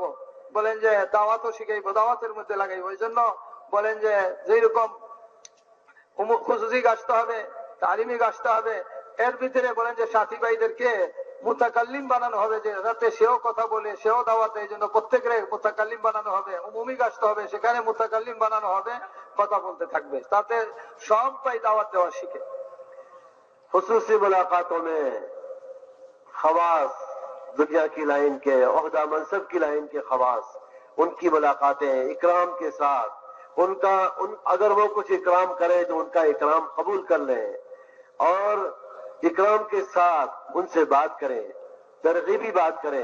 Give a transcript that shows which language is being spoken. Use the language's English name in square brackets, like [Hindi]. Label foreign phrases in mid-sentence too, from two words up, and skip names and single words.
[Bangla] বলেন যে দাওয়াতও শিখাইবো, দাওয়াতের মধ্যে লাগাইবো. ওই জন্য বলেন যে যেই রকম খুশুসি গাছতে হবে, তালিমি গাছতে হবে, এর ভিতরে বলেন যে সাথী ভাইদেরকে মুতাকাল্লিম বানানো হবে, যে যাতে সেও কথা বলে, সেও দাওয়াত দেয়. এই জন্য প্রত্যেকের মুতাকাল্লিম বানানো হবে. উমুমি গাছতে হবে, সেখানে মুতাকাল্লিম বানানো হবে, কথা বলতে থাকবে, তাতে সব ভাই দাওয়াত দেওয়া শিখে. [Urdu] خصوصی ملاقاتوں میں خواص، دنیا کی لائن کے عہدہ منصب کی لائن کے خواص، ان کی ملاقاتیں اکرام کے ساتھ، اگر وہ کچھ اکرام کرے تو ان کا اکرام قبول کر لیں اور اکرام کے ساتھ ان سے بات کریں، ترغیبی بات کریں.